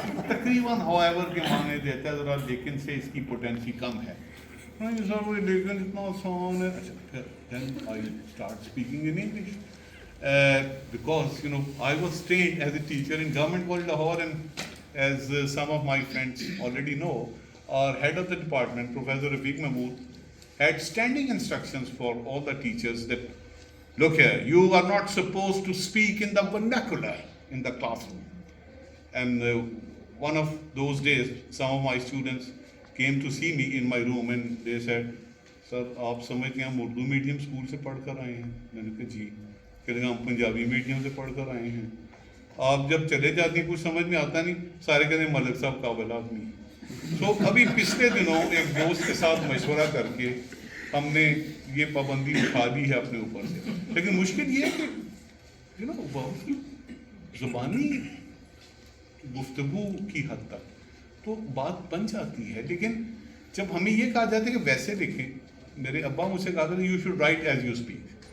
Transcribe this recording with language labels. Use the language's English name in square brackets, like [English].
[Hindi] तकरीबन however के माने देता है, ज़रा लेकिन से इसकी पोटेंसी कम है. नहीं सर वो लेकिन इतना आसान है. [English] अच्छा, then I start speaking in English because I was trained as a teacher in Government College Lahore, and as some of my friends already know, our head of the department, Professor Rafiq Mahmood, had standing instructions for all the teachers that, look here, you are not supposed to speak in the vernacular in the classroom. And one of those days, some of my students came to see me in my room and they said, sir, [Hindi] आप समझते हैं हम Urdu medium school से पढ़ कर आए हैं. मैंने कहा जी. कहते हम पंजाबी मीडियम से पढ़ कर आए हैं. आप जब चले जाते हैं कुछ समझ में आता नहीं, सारे कहते हैं मलिक साहब काबिल आदमी. तो अभी पिछले दिनों एक दोस्त के साथ मशवरा करके हमने ये पाबंदी उठा दी है अपने ऊपर से. लेकिन मुश्किल ये है कि बहुत ही ज़ुबानी गुफ्तगू की हद तक तो बात बन जाती है, लेकिन जब हमें ये कहा जाता है कि वैसे लिखें, मेरे अब्बा मुझसे कहा था [English] You should write as you speak.